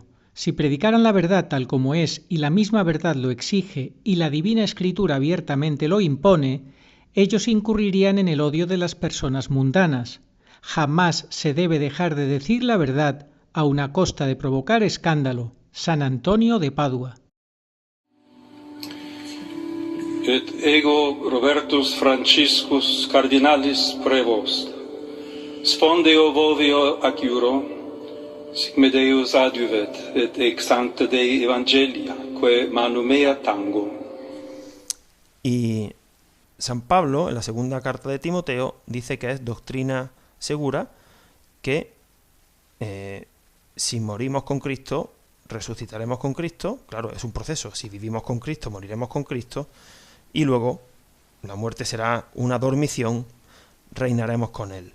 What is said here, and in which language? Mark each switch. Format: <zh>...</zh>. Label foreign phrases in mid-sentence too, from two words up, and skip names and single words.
<es>Si predicaran la verdad tal como es y la misma verdad lo exige y la Divina Escritura abiertamente lo impone, ellos incurrirían en el odio de las personas mundanas. Jamás se debe dejar de decir la verdad a una costa de provocar escándalo. San Antonio de Padua.</es> <la>Et ego Robertus Franciscus cardinalis prevost, Spondeo vovio aciuro, sic me Deus adiuvet, et ex sancta Dei Evangelia, que manu mea tango.</la> <es>Y San Pablo, en la segunda carta de Timoteo, dice que es doctrina segura que si morimos con Cristo, resucitaremos con Cristo. Claro, es un proceso. Si vivimos con Cristo, moriremos con Cristo. Y luego la muerte será una dormición, reinaremos con Él.</es>